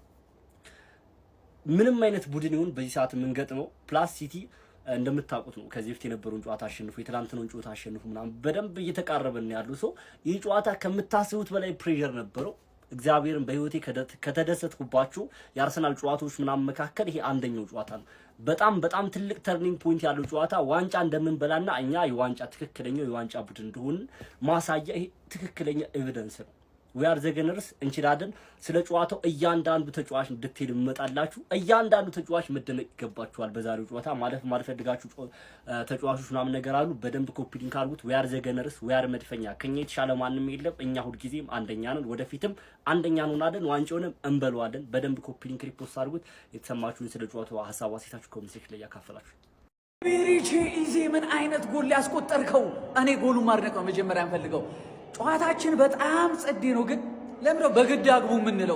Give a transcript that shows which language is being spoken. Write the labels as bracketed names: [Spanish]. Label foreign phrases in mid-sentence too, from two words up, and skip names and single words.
[Amharic] ምንም አይነት ቡድን ይሁን በዚህ ሰዓት የምንገጥመው ፕላስ ሲቲ እንደምታውቁት ነው ከዚህ በፊት የነበረውን ጨዋታ አሸንፉ የትላንትናውን ጨዋታ አሸንፉ ምናምን በደንብ እየተቃረበን ያለው ሰው ይህ ጨዋታ ከምታስቡት በላይ ፕሬሸር ነበረው። እግዚአብሔርን በህይወቴ ከተደሰትኩባቸው የአርሰናል ጨዋታዎች ምናምን መካከል ይሄ አንደኛው ጨዋታ ነው። በጣም ትልቅ [English] turning point [Amharic] ያለው ጨዋታ ዋንጫ እንደምንበላና እኛ የዋንጫ ትክክለኛው የዋንጫ ቡድን እንደሆነ ማሳያ ይሄ ትክክለኛ ኤቪደንስ ነው። [English] we are the gunners [Amharic] እንችላለን። ስለ ጨዋታው እያንዳንዱ ተጫዋች ዲቴል መጣላችሁ እያንዳንዱ ተጫዋች መደነቅ ይገባችኋል። በዛሬው ጨዋታ ማለት ፈልጋችሁ ተጫዋቾች ምናምን ነገር አሉ በደንብ [English] copy link [Amharic] አድርጉት። [English] we are the gunners we are [Amharic] መድፈኛ ከኛ የተሻለ ማንም የለም። እኛ ሁልጊዜም አንደኛ ነን፣ ወደፊትም አንደኛ እንሆናለን፣ ዋንጫውንም እንበለዋለን። በደንብ [English] copy link repost [Amharic] አድርጉት። የተሰማችሁን ስለ ጨዋታው ሐሳብ አስተያየታችሁ [English] comment section [Amharic] ላይ ያካፈላችሁ። ቤሪቼ ኢዜ ምን አይነት ጎል ያስቆጠርከው? እኔ ጎሉን ማድነቅ ነው መጀመሪያ እንፈልገው። ጨዋታችን በጣም ጸዴ ነው። ግን ለምን ነው በግድ አግቡ የምንለው?